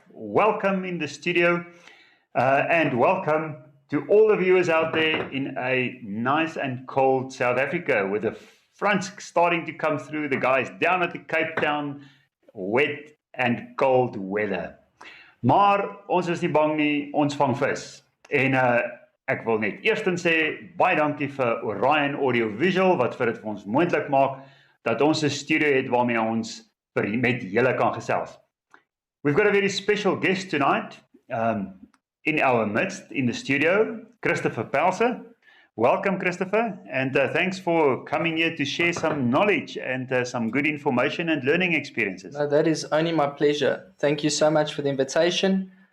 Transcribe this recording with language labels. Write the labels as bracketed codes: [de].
[en] Welcome in the studio, and welcome to all the viewers out there in a nice and cold South Africa, with the fronts starting to come through. The guys down at the Cape Town, wet and cold weather. [af] Maar ons is nie bang nie, ons vang vis. En ek wil net eerstens sê, baie dankie vir Orion Audio Visual, wat vir dit vir ons moontlik maak, dat ons 'n studio het waarmee ons met julle kan gesels. [en] We've got a very special guest tonight in our midst, in the studio, Christopher Pelser. Welcome, Christopher, and thanks for coming here to share some knowledge and some good information and learning experiences. No, that is only my pleasure. Thank you so much for the invitation.